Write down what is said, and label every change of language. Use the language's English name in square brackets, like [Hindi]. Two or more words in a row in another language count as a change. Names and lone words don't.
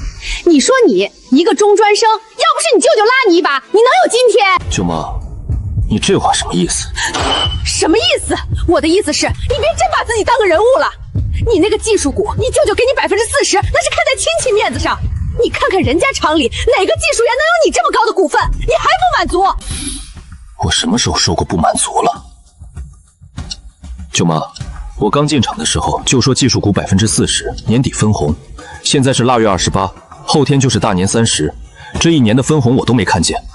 [Chinese] 你說你一個中專生，要不是你舅舅拉你一把，你能有今天？舅媽，你這話什麼意思？什麼意思？我的意思是，你別真把自己當個人物了。 你那個技術股，你舅舅給你40%，那是看在親戚面子上。你看看人家廠裡哪個技術員能有你這麼高的股份，你還不滿足？我什麼時候說過不滿足了？舅媽，我剛進廠的時候就說技術股40%，年底分红。现在是腊月28，後天就是大年30，這一年的分紅我都沒看見。